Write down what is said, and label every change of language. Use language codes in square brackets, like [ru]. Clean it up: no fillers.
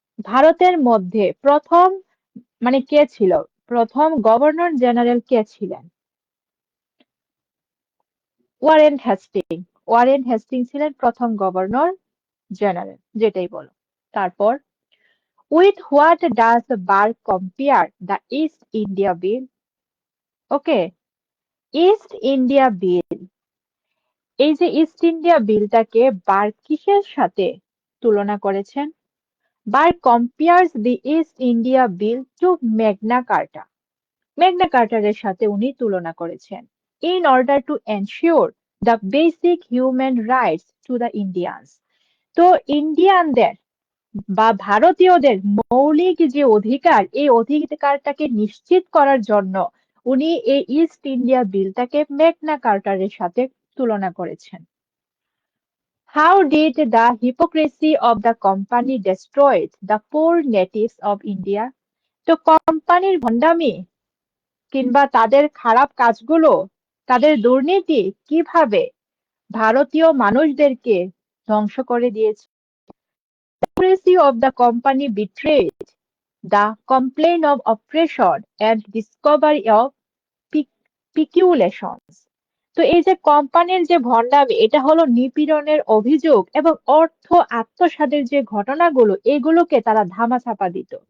[bn] ভারতের মধ্যে প্রথম মানে কে ছিল? প্রথম গভর্নর জেনারেল কে ছিলেন? Warren Hastings. ওয়ারেন হেস্টিং ছিলেন প্রথম গভর্নর জেনারেল, যেটাই বলো। তারপর [en] With what does Barr compare the East India Bill? [bn] Okay, east India বিল, এই যে ইস্ট ইন্ডিয়া বিলটাকে বার কিসের সাথে তুলনা করেছেন? [en] Burke compares the East India bill to Magna Carta. [bn] ম্যাগনা কার্টারের সাথে উনি তুলনা করেছেন। [en] In order to ensure the basic human rights to the Indians. [bn] তো ইন্ডিয়ানদের বা ভারতীয়দের মৌলিক যে অধিকার, এই অধিকারটাকে নিশ্চিত করার জন্য উনি এই ইস্ট ইন্ডিয়া বিলটাকে ম্যাগনা কার্টারের সাথে তুলনা করেছেন। [en] How did the hypocrisy of the company destroyed the poor natives of India? [bn] তো কোম্পানির ভণ্ডামি কিংবা তাদের খারাপ কাজগুলো, তাদের দুর্নীতি কিভাবে ভারতীয় মানুষদেরকে ধ্বংস করে দিয়েছে? [en] Hypocrisy of the company betrayed the complaint of oppression and discovery of peculations. [bn] তো এই যে কোম্পানির যে ভণ্ডামি, এটা হলো নিপীড়নের অভিযোগ এবং অর্থ আত্মসাতের যে ঘটনাগুলো, এগুলোকে তারা ধামাচাপা দিত।